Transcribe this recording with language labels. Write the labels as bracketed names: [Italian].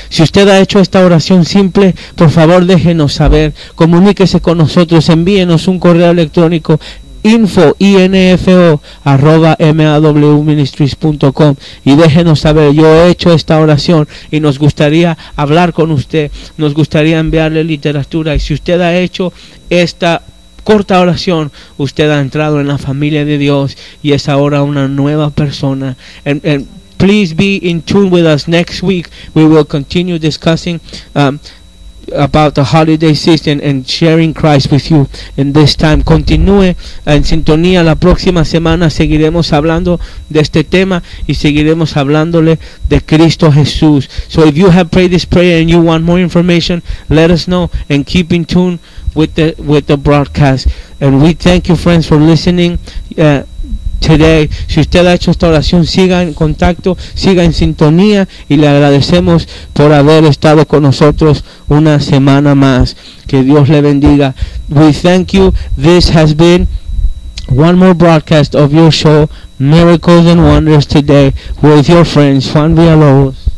[Spanish] Si usted ha hecho esta oración simple, por favor déjenos saber, comuníquese con nosotros, envíenos un correo electrónico, info@mawministries.com, y déjenos saber: yo he hecho esta oración y nos gustaría hablar con usted, nos gustaría enviarle literatura. Y si usted ha hecho esta corta oración, usted ha entrado en la familia de Dios y es ahora una nueva persona. [English] And please be in tune with us next week. We will continue discussing about the holiday season and sharing Christ with you in this time. [Spanish] Continúe en sintonía. La próxima semana seguiremos hablando de este tema y seguiremos hablándole de Cristo Jesús. [English] So if you have prayed this prayer and you want more information, let us know and keep in tune with the broadcast. And we thank you, friends, for listening today. [Spanish] Si usted ha hecho esta oración, siga en contacto, siga en sintonía, y le agradecemos por haber estado con nosotros una semana más. Que Dios le bendiga. [English] We thank you. This has been one more broadcast of your show, Miracles and Wonders Today, with your friends Juan Villalobos,